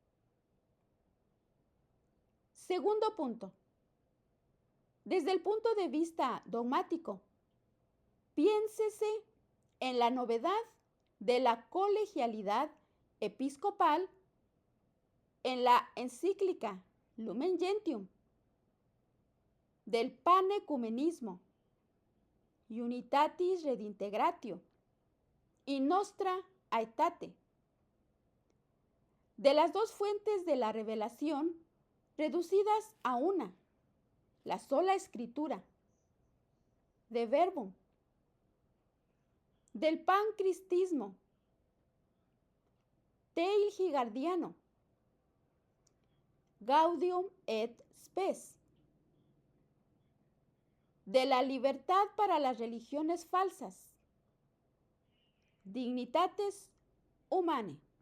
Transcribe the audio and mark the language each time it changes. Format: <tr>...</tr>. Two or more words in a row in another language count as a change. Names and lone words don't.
<es>Segundo punto. Desde el punto de vista dogmático, piénsese en la novedad de la colegialidad episcopal en la encíclica Lumen Gentium, del panecumenismo, Unitatis Redintegratio y Nostra Aetate, de las dos fuentes de la revelación reducidas a una, la sola escritura, de Verbum, del pancristismo, Teil Gigardiano, Gaudium et Spes, de la libertad para las religiones falsas, Dignitates Humanae.</es>